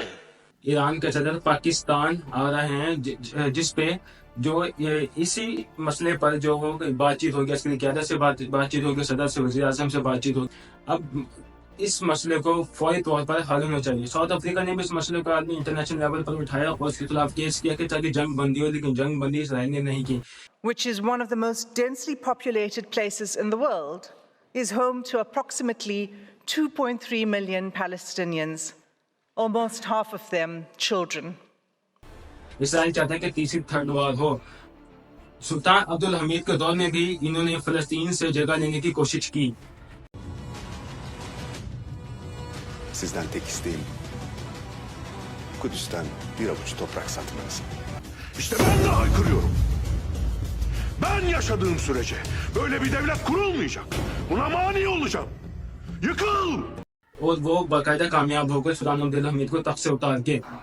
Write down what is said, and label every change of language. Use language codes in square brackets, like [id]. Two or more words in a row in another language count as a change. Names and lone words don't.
[ur] ایران کے صدر پاکستان آ رہے ہیں، جس پہ جو اسی مسئلے پر جو ہو بات چیت ہوگی، عسکری قیادت سے بات چیت ہوگی، صدر سے، وزیر اعظم سے بات چیت ہوگی. اب اس مسئلے کو فوری طور پر حل ہونا چاہیے. ساؤتھ افریقہ نے بھی اس مسئلے کو آدمی [en] international level [ur] پر اٹھایا اور اس کے خلاف کیس کیا کہ تاکہ جنگ بندی ہو، لیکن جنگ بندی اسرائیل نے نہیں کی. [en] Which is one of the most densely populated places in the world, is home to approximately 2.3 million Palestinians, almost half of them children. [ur] اسرائیل چاہتا ہے کہ تیسری [en] third war [ur] ہو. سلطان عبد الحمید کے دور میں بھی انہوں نے فلسطین سے جگہ لینے کی کوشش کی. [tr] Sizden tek isteğim Kudüs'ten bir avuç toprak satmanız. İşte ben de haykırıyorum. Ben yaşadığım sürece böyle bir devlet kurulmayacak. Buna mani olacağım. Yıkıl! [ur] اور وہ باقاعدہ کامیاب ہو کر سلطان عبد الحمید کو تخت سے اتار کے